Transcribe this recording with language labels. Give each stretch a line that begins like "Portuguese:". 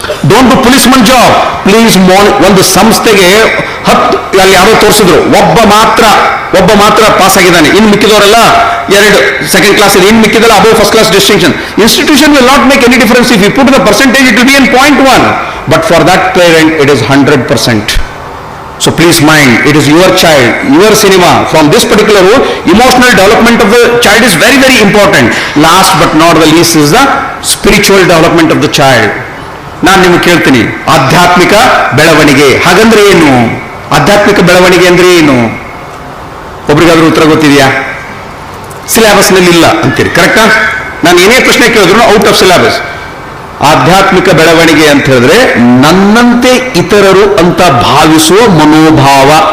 English: don't do policeman job, please
Kannada: ಒಂದು ಸಂಸ್ಥೆಗೆ 10 ಅಲ್ಲಿ ಯಾರೋ ತೋರಿಸಿದ್ರು, ಒಬ್ಬ ಮಾತ್ರ ಪಾಸ್ ಆಗಿದ್ದಾನೆ, ಇನ್ನು ಮಿಕ್ಕಿದವರೆಲ್ಲ 2 ಸೆಕೆಂಡ್ ಕ್ಲಾಸ್ ಇದೆ, ಇನ್ನು ಮಿಕ್ಕಿದಲ್ಲ above first class distinction.
English: Institution will not make any difference. If you put the percentage it will be in 0.1, but for that parent it is 100%. So please mind, it is your child, your cinema. From this particular rule, emotional development of the child is very, very important. Last but not the least is the spiritual development of the child.
Kannada: ನಾನು ನಿಮಗೆ ಕೇಳ್ತೀನಿ, ಆಧ್ಯಾತ್ಮಿಕ ಬೆಳವಣಿಗೆ ಹಾಗಂದ್ರೆ ಏನು? ಆಧ್ಯಾತ್ಮಿಕ ಬೆಳವಣಿಗೆ ಅಂದ್ರೆ ಏನು? ಒಬ್ರಿಗಾದ್ರೂ ಉತ್ತರ ಗೊತ್ತಿದೆಯಾ? ಸಿಲೆಬಸ್ನಲ್ಲಿ ಇಲ್ಲ ಅಂತೀರಿ, ಕರೆಕ್ಟಾ? ನಾನು ಏನೇ ಪ್ರಶ್ನೆ ಕೇಳಿದ್ರು
English: Out of syllabus.
Kannada: ಆಧ್ಯಾತ್ಮಿಕ ಬೆಳವಣಿಗೆ ಅಂತ ಹೇಳಿದ್ರೆ ನನ್ನಂತೆ ಇತರರು ಅಂತ ಭಾವಿಸುವ ಮನೋಭಾವ.